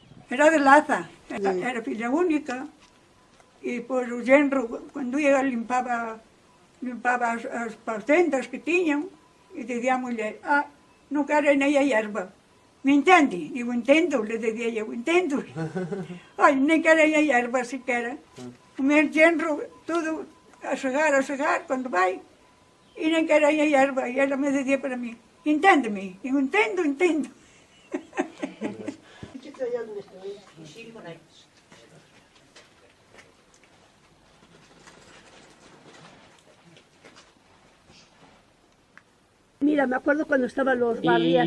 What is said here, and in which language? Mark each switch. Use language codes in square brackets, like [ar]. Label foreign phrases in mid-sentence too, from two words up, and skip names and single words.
[gl] Era de Laza, era filla única. E pois o genro, cando ia limpaba as pacendas que tiñan, e dizia a muller, non quero nem a hierba. Me entende? Digo, entendo, le dizia eu, entendo. Ai, nem quero a hierba sequera. O meu genro, todo a segar, cando vai, e nem quero a hierba. E ela me dizia para mí, enténdeme. Digo, entendo. [es] Mira, me acuerdo cuando estaban los barrias.